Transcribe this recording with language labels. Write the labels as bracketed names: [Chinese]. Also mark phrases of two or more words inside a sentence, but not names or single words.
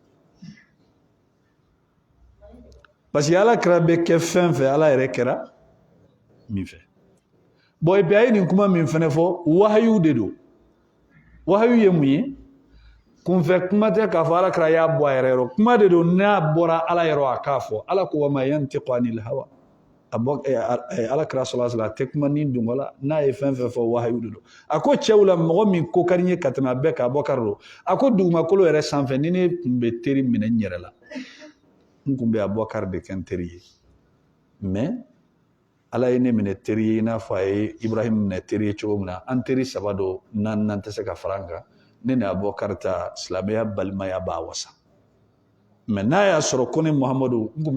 [French] parce que [Bambara] alakira bɛ kɛ fɛn fɛn ala yɛrɛ kɛra min fɛ bon [French] et puis [Bambara] a ye nin kuma min fɛnɛ fɔ wahayu de don wahayu ye mun ye kunfɛ kuma tɛ k'a fɔ alakira y'a bɔ a yɛrɛ yɔrɔ kuma de don n'a bɔra ala yɔrɔ a k'a fɔ ala ko [Arabic] وما ينطق عن الهوى [Bambara] alakira [Arabic] صلى الله عليه وسلم [Bambara] a tɛ kuma ni dungo la n'a ye fɛn fɛn fɔ wahayu de don a ko cɛw la mɔgɔ min ko ka di n ye ka tɛmɛ a bɛɛ kan Abubakar don a ko dugumakolo yɛrɛ sanfɛ ni ne tun bɛ teri minɛ n yɛrɛ la n tun bɛ Abubakar de kɛ n teri ye mais ala ye ne minɛ teri ye i n'a fɔ a ye Ibrahim minɛ teri ye cogo min na an teri saba don naaninan tɛ se ka fara an kan ne ni Abubakar ta silamɛya balimaya b'a wasa mais n'a y'a sɔrɔ ko ne Muhamadu n tun bɛ